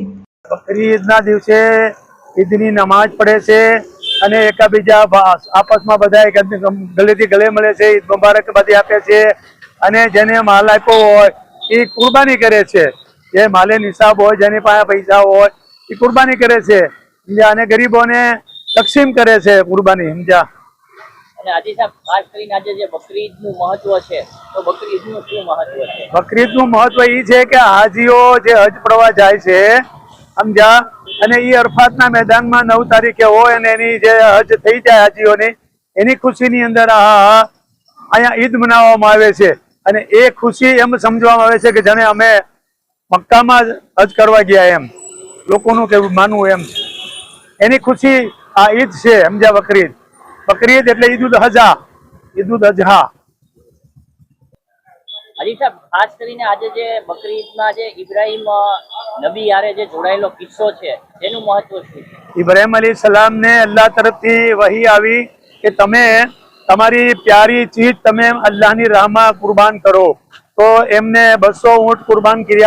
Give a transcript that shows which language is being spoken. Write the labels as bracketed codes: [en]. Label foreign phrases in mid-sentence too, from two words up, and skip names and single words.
[gu] બકરી ઈદના દિવસે ઈદની નમાજ પઢે છે અને એકાબીજા આપસમાં બધાય ગલેથી ગલે મળે છે, ઈદ મુબારકબાદી આપે છે અને જેને માલ આપ્યો હોય એ કુર્બાની કરે છે। જે માલે નિસાબ હોય જેની પાસે પૈસા હોય એ કુર્બાની કરે છે અને ગરીબોને તકસીમ કરે છે કુર્બાની સમજ્યા। આજે સાહેબ ખાસ કરીને આજે જે બકરી ઈદનું મહત્વ છે તો બકરી ઈદનું શું મહત્વ છે? બકરી ઈદનું મહત્વ એ છે કે હાજીઓ જે હજ પ્રવાહ જાય છે સમજ્યા અને એ અરફાતના મેદાનમાં 9 તારીખે હોય અને એની જે હજ થઈ જાય હાજીઓની એની ખુશીની અંદર અહીંયા ઈદ મનાવવામાં આવે છે અને એ ખુશી એમ સમજવામાં આવે છે કે જાણે અમે મક્કામાં હજ કરવા ગયા એમ લોકોનું કેવું માનવું એમ એની ખુશી આ ઈદ છે સમજ્યા। બકરી ईद એટલે ईद उल अज़हा, ईद उल अज़हा। હાજી સાહેબ ખાસ કરીને આજે જે બકરી ઈદમાં જે ઇબ્રાહીમ નબી યારે જે જોડાયેલો કિસ્સો છે એનું મહત્વ શું છે? ઇબ્રાહીમ અલૈહિસ્સલામ ને અલ્લાહ તરફથી વહી આવી કે તમે તમારી પ્યારી ચીજ તમે અલ્લાહની રાહમાં કુરબાન કરો તો એમને 200 ઊંટ કુરબાન કર્યા।